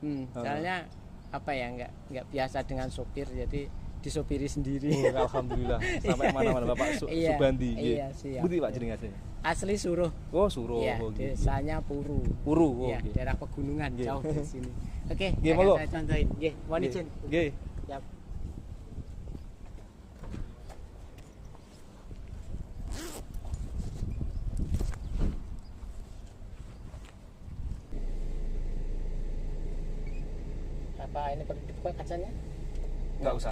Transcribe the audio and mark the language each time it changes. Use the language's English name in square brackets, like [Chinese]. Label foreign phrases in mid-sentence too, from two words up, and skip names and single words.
[Indonesian] Soalnya apa ya, nggak biasa dengan sopir, jadi disopiri sendiri. Oh, alhamdulillah. Sampai mana-mana Bapak Iya, Subandi. iya, siap. Budi Pak jenengan aslinya. Asli Suruh. Oh, Suruh. Iya, Oh, gitu. desanya Puru. Puru. Oh, Iya, gitu. daerah pegunungan jauh dari sini. Oke, Nggih, akan monggo. saya contohin. Nggih, mohon Nggih. izin. Nggih. Siap. Apa ini perlu dibuka kacanya? Enggak usah.